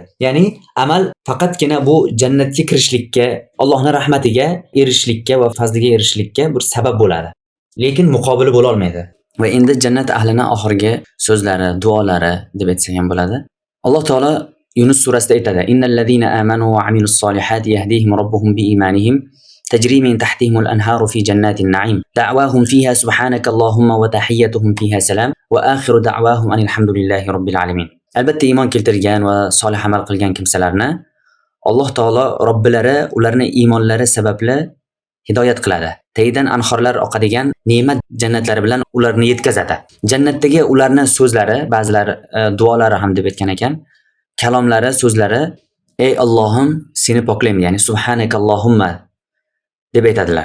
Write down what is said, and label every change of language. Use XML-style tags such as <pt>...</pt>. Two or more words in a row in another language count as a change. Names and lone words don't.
<uz>Ya'ni amal faqatgina bu jannatga kirishlikka, Allohning rahmatiga erishishlikka va fazliga erishishlikka bir sabab bo'ladi. Lekin muqobili bo'la olmaydi. Va endi jannat ahlining oxirgi so'zlari, duolari deb aytsak ham bo'ladi. Alloh taolo Yunus surasida aytadi:</uz> <ar>"إن الذين آمنوا وعملوا الصالحات يهديهم ربهم بإيمانهم تجري من تحتهم الأنهار في جنات النعيم دعواهم فيها سبحانك اللهم وتحيتهم فيها سلام وآخر دعواهم أن الحمد لله رب العالمين.</ar> <uz>Albatta iymon keltirgan va solih amal qilgan kimsalarni Alloh taolo robbilari ularni iymonlari sababli hidoyat qiladi. Tagidan anhorlar oqadigan ne'mat jannatlari bilan ularni yetkazadi. Jannatdagi ularni so'zlari, ba'zilar duolari ham deb aytgan ekan, kalomlari, so'zlari ey Allohim seni poklayman, ya'ni subhanakallohumma deb aytadilar.</uz>